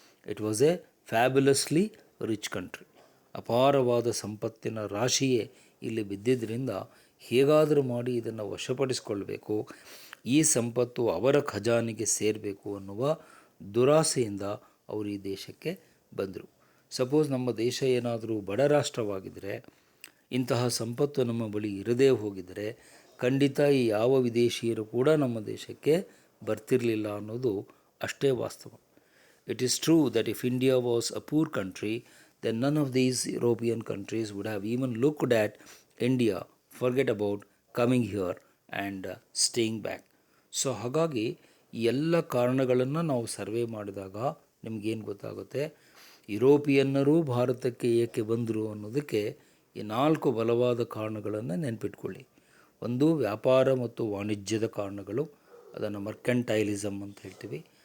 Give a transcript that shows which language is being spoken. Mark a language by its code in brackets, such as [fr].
[en] It was a fabulously rich country. [kn] ಅಪಾರವಾದ ಸಂಪತ್ತಿನ ರಾಶಿಯೇ ಇಲ್ಲಿ ಬಿದ್ದಿದ್ದರಿಂದ ಹೇಗಾದರೂ ಮಾಡಿ ಇದನ್ನು ವಶಪಡಿಸಿಕೊಳ್ಬೇಕು, ಈ ಸಂಪತ್ತು ಅವರ ಖಜಾನೆಗೆ ಸೇರಬೇಕು ಅನ್ನುವ ದುರಾಸೆಯಿಂದ ಅವರು ಈ ದೇಶಕ್ಕೆ ಬಂದರು. ಸಪೋಸ್ ನಮ್ಮ ದೇಶ ಏನಾದರೂ ಬಡ ರಾಷ್ಟ್ರವಾಗಿದ್ದರೆ, ಇಂತಹ ಸಂಪತ್ತು ನಮ್ಮ ಬಳಿ ಇರದೇ ಹೋಗಿದರೆ ಖಂಡಿತ ಈ ಯಾವ ವಿದೇಶಿಯರು ಕೂಡ ನಮ್ಮ ದೇಶಕ್ಕೆ ಬರ್ತಿರಲಿಲ್ಲ ಅನ್ನೋದು ಅಷ್ಟೇ ವಾಸ್ತವ. [en] It is true that if India was a poor country, then none of these European countries would have even looked at India, forget about coming here and staying back. [kn] So ಹಾಗಾಗಿ ಈ ಎಲ್ಲ ಕಾರಣಗಳನ್ನು ನಾವು ಸರ್ವೆ ಮಾಡಿದಾಗ ನಿಮಗೇನು ಗೊತ್ತಾಗುತ್ತೆ, ಯುರೋಪಿಯನ್ನರೂ ಭಾರತಕ್ಕೆ ಏಕೆ ಬಂದರು ಅನ್ನೋದಕ್ಕೆ ಈ 4 ಬಲವಾದ ಕಾರಣಗಳನ್ನು ನೆನಪಿಟ್ಕೊಳ್ಳಿ. ಒಂದು, ವ್ಯಾಪಾರ ಮತ್ತು ವಾಣಿಜ್ಯದ ಕಾರಣಗಳು, ಅದನ್ನು ಮರ್ಕೆಂಟೈಲಿಸಮ್ ಅಂತ ಹೇಳ್ತೀವಿ.